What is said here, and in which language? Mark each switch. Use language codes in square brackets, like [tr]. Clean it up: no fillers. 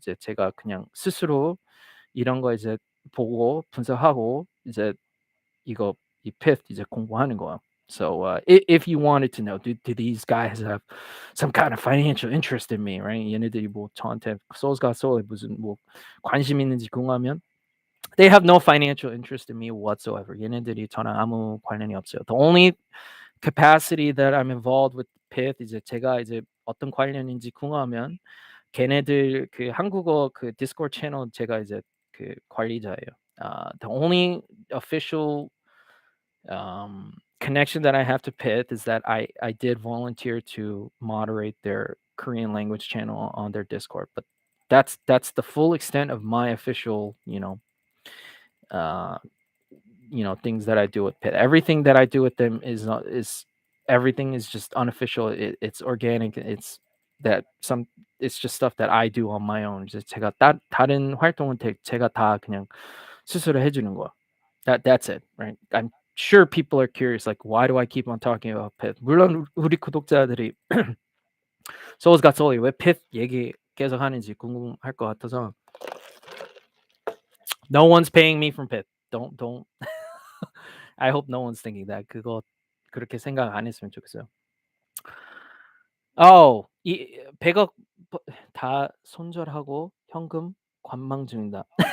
[ko] 이제 제가 그냥 스스로 이런 거 이제 보고 분석하고 이제 이거 이 Pyth 이제 공부하는 거야. [en] So if you wanted to know, do these guys have some kind of financial interest in me, right? [ko] 얘네들이 뭐 저한테 Seoul'sGotSOL에 무슨 뭐 관심 있는지 궁금하면 [en] they have no financial interest in me whatsoever. [ko] 얘네들이 저랑 아무 관련이 없어요. [en] The only capacity that I'm involved with Pyth [ko] 이제 제가 이제 어떤 관련인지 궁금하면 걔네들 그 한국어 그 디스코드 채널 제가 이제 그 관리자예요. [en] The only official connection that I have to Pyth is that I did volunteer to moderate their Korean language channel on their Discord, but that's the full extent of my official, uh, things that I do with Pyth. Everything that I do with them is everything is just unofficial. It's organic. It's just stuff that I do on my own. [ko] 이제 제가 다른 활동은 제가 다 그냥 스스로 해주는 거야. [en] That's it, right? I'm sure people are curious, like, why do I keep on talking about Pyth? [ko] 물론 우리 구독자들이 Seoul'sGotSOL 왜 Pyth 얘기 계속 하는지 궁금할 것 같아서. [en] No one's paying me from Pyth. Don't. I hope no one's thinking that. [ko] 그거 그렇게 생각 안 했으면 좋겠어요. 이 100억 다 손절하고 현금 관망 중이다.